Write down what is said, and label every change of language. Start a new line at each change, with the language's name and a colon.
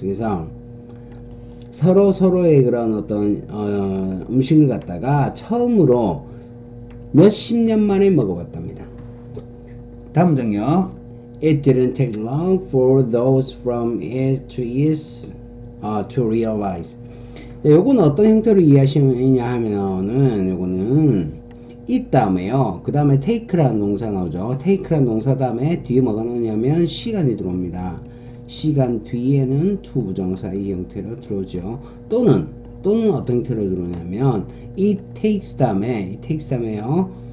Korean: 그래서 서로의 그런 어떤 음식을 갖다가 처음으로 몇십 년 만에 먹어봤답니다. 다음 문장요.
English: It didn't take long for those from east to east to realize.
Korean: 요거는 어떤 형태로 이해하시느냐 하면은 요거는 이 다음에요. 그 다음에 take라는 동사 나오죠. take라는 동사 다음에 뒤에 뭐가 나오냐면 시간이 들어옵니다. 시간 뒤에는 to 부정사 이 형태로 들어오죠. 또는 어떤 형태로 들어오냐면 이 takes 다음에요.